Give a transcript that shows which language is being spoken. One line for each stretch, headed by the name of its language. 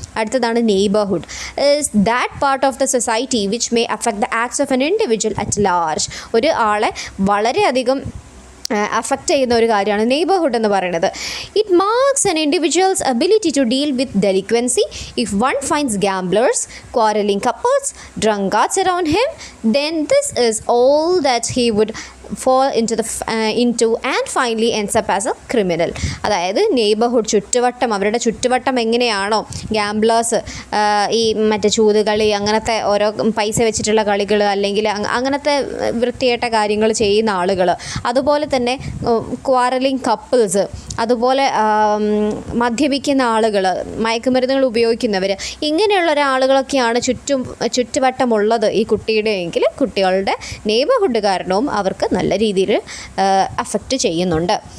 Malayalam: അടുത്തതാണ് neighbourhood.
English: That part of the society which may affect the acts of an individual at large.
Malayalam: ഒരു ആളെ വളരെയധികം affect ചെയ്യുന്ന ഒരു കാര്യമാണ് നെയ്ബർഹുഡ് എന്ന് പറയുന്നത്.
English: It marks an individual's ability to deal with delinquency. If one finds gamblers, quarreling couples, drunkards around him, then this is all that he would fall into and finally ends up as a criminal.
Malayalam: അതായത് neighbourhood ചുറ്റുവട്ടം, അവരുടെ ചുറ്റുവട്ടം എങ്ങനെയാണോ gamblers, ഈ മറ്റേ ചൂതുകളി, അങ്ങനത്തെ ഓരോ പൈസ വെച്ചിട്ടുള്ള കളികൾ, അല്ലെങ്കിൽ അങ്ങനത്തെ വൃത്തികെട്ട കാര്യങ്ങൾ ചെയ്യുന്ന ആളുകൾ, അതുപോലെ തന്നെ ക്വാറലിംഗ് കപ്പിൾസ്, അതുപോലെ മദ്യപിക്കുന്ന ആളുകൾ, മയക്കുമരുന്നുകൾ ഉപയോഗിക്കുന്നവർ, ഇങ്ങനെയുള്ള ഒരാളുകളൊക്കെയാണ് ചുറ്റുവട്ടമുള്ളത് ഈ കുട്ടിയുടെ എങ്കിൽ കുട്ടികളുടെ നെയ്ബർഹുഡ് കാരണവും അവർക്ക് നല്ല രീതിയിൽ അഫക്റ്റ് ചെയ്യുന്നുണ്ട്.